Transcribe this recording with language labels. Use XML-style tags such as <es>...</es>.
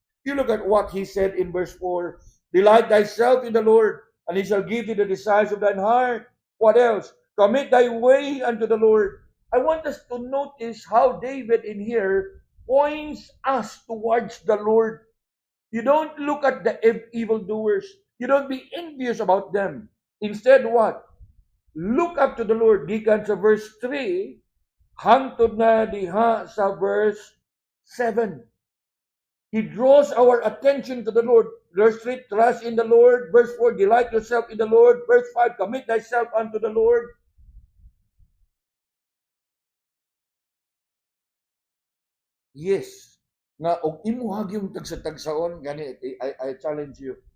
<en>You look at what he said in verse 4, delight thyself in the Lord, and he shall give thee the desires of thine heart. What else? Commit thy way unto the Lord. I want us to notice how David in here points us towards the Lord. You don't look at the evildoers. You don't be envious about them. Instead, what? Look up to the Lord.</en> <ceb>Gikan sa verse 3, hangtod na diha sa verse 7.</ceb> <en>He draws our attention to the Lord. Verse 3, trust in the Lord. Verse 4, delight yourself in the Lord. Verse 5, commit thyself unto the Lord.</en> <ceb>Yes. Nga, og imuhag yung tagsa-tagsaon, gani,</ceb> <en>I challenge you.</en>